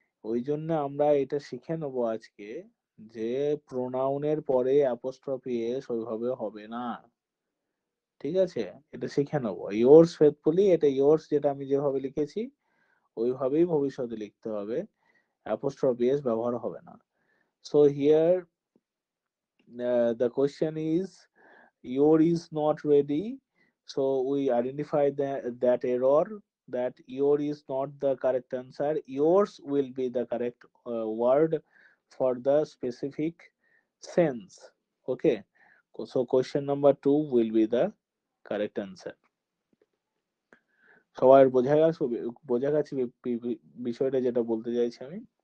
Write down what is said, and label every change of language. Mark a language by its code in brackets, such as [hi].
[bn] ওই জন্য আমরা এটা শিখে নেবো আজকে, যে প্রোনাউনের পরে অ্যাপোস্ট্রফি এস ওইভাবে হবে না। ঠিক আছে, এটা শিখে নেবো। ইয়োর্স ফেথফুলি, এটা ইয়োর্স যেটা আমি যেভাবে লিখেছি ওইভাবেই ভবিষ্যতে লিখতে হবে, অ্যাপোস্ট্রফি এস ব্যবহার হবে না। [en] So here the question is your is not ready, so we identify that error, that your is not the correct answer, yours will be the correct word for the specific sense. Okay, so question number 2 will be the correct answer. [bn] সবার বোঝা গেছে বিষয়টা যেটা বলতে চাইছি আমি?